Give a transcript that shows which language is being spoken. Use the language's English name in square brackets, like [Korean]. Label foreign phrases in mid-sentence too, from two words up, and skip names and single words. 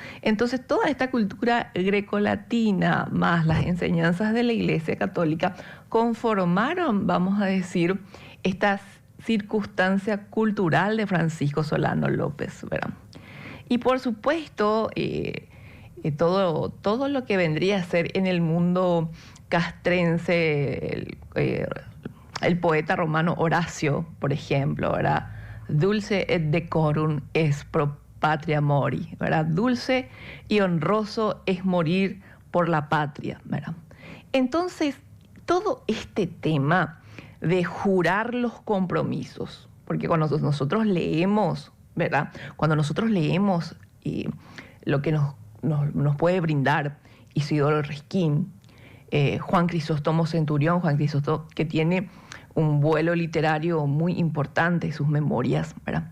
[Spanish] Entonces toda esta cultura grecolatina más las enseñanzas de la Iglesia Católica conformaron, vamos a decir, esta circunstancia cultural de Francisco Solano López, ¿verdad? Y por supuesto, todo lo que vendría a ser en el mundo castrense, el poeta romano Horacio, por ejemplo, ¿verdad? [Latin] Dulce et decorum est pro patria mori, [Spanish] ¿verdad? Dulce y honroso es morir por la patria, ¿verdad? Entonces, todo este tema de jurar los compromisos, porque cuando nosotros leemos, ¿verdad? Cuando nosotros leemos lo que nos puede brindar Isidoro Resquín, Juan Crisóstomo Centurión, Juan Crisóstomo, que tiene un vuelo literario muy importante en sus memorias, ¿verdad?